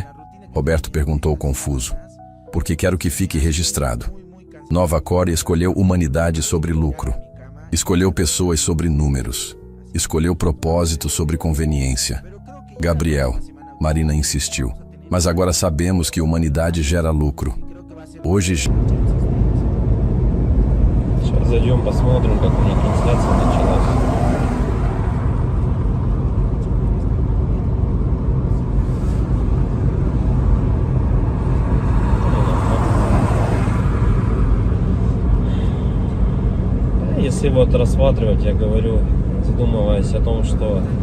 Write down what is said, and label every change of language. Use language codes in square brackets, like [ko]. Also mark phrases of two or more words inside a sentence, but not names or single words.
[pt] Roberto perguntou confuso. "Porque quero que fique registrado. Nova Cor escolheu humanidade sobre lucro. Escolheu pessoas sobre números. Escolheu propósito sobre conveniência." "Gabriel", Marina insistiu, "mas agora sabemos que humanidade gera lucro. Hoje..." [ru] Сейчас зайдем, посмотрим, как у них трансляция началась. Если вот рассматривать, я говорю, задумываясь о том, что